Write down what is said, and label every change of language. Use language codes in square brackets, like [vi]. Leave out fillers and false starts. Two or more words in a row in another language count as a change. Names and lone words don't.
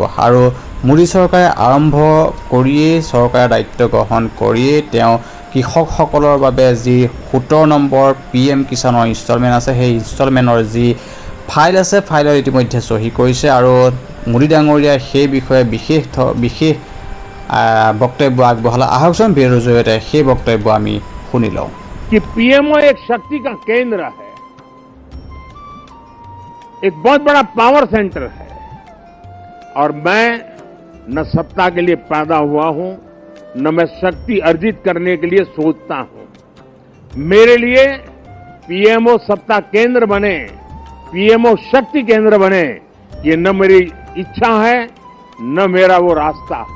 [as] আৰু মোদী চৰকাৰে আৰম্ভ কৰিয়েই চৰকাৰৰ দায়িত্ব গ্ৰহণ কৰিয়েই তেওঁ কৃষকসকলৰ বাবে যি 17 নম্বৰ PM কিষাণৰ ইনষ্টলমেণ্ট আছে, সেই ইনষ্টলমেণ্টৰ যি ফাইল আছে, ফাইলত ইতিমধ্যে চহী কৰিছে। আৰু মোদী ডাঙৰীয়াই সেই বিষয়ে বিশেষ বক্তব্য আগবঢ়ালে। আহকচোন ভিডিঅ'ৰ জৰিয়তে সেই বক্তব্য আমি শুনি লওঁ। [hi] कि पीएमओ एक शक्ति का केंद्र है, एक बहुत बड़ा [en] power center [hi] है। और मैं न सत्ता के लिए पैदा हुआ हूं, न मैं शक्ति अर्जित करने के लिए सोचता हूं। मेरे लिए पीएमओ सत्ता केंद्र बने, पीएमओ शक्ति केंद्र बने, ये न मेरी इच्छा है न मेरा वो रास्ता है।